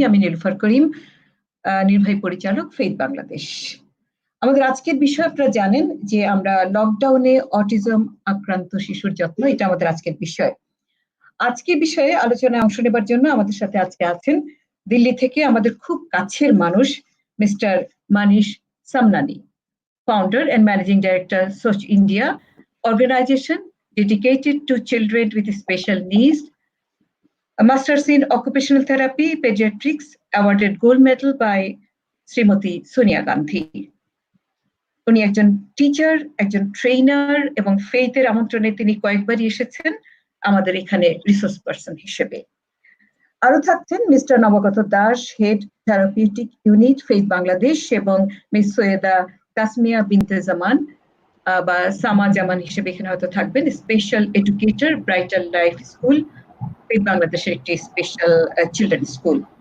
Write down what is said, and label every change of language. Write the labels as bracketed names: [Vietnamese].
[Bangla] আমি নীলুফার করিম, নির্বাহী পরিচালক ফেইথ বাংলাদেশ। আমাদের আজকের বিষয় আপনারা জানেন যে আমরা লকডাউনে অটিজম আক্রান্ত শিশুর যত্ন, এটা আমাদের আজকের বিষয়। আজকের বিষয়ে আলোচনায় অংশ নেবার জন্য আমাদের সাথে আজকে আছেন দিল্লি থেকে আমাদের খুব কাছের মানুষ mister Manish সামনানি, [English] founder and managing director Soch India, organization dedicated to children with special needs, a master's in occupational therapy, pediatrics, awarded gold medal by Srimati Sonia Gandhi. [Bangla] উনি একজন টিচার, একজন ট্রেনার এবং ফেইথের আমন্ত্রণে তিনি কয়েকবারই এসেছেন আমাদের এখানে রিসোর্স পারসন হিসেবে। আরো থাকছেন মিস্টার নবাগত Das, head therapeutic unit faith Bangladesh, এবং মিস সৈয়দা তাসমিয়া বিনতে জামান বা সামা জামান হিসেবে এখানে হয়তো থাকবেন, special educator, brighter life school, faith বাংলাদেশের একটি স্পেশাল চিলড্রেন স্কুল।